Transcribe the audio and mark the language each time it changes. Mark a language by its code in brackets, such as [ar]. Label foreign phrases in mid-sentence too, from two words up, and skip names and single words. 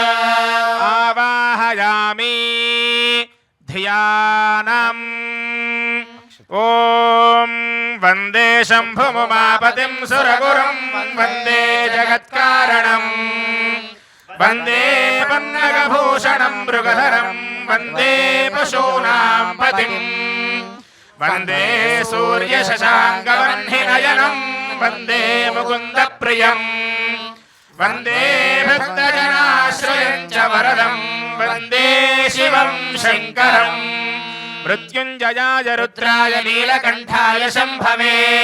[sa] आवाहयामि ध्यानम् ॐ वन्दे शम्भुमुमापतिं सुरगुरुं वन्दे जगत्कारणं वन्दे पन्नगभूषणं मृगधरं वन्दे पशूनां पतिं వందే సూర్యశశాంకవహ్నినయనం వందే ముకుందప్రియం వందే భక్తజనాశ్రయం చ వరదం వందే శివం శంకరం మృత్యుంజయాయ రుద్రాయ నీలకంఠాయ శంభవే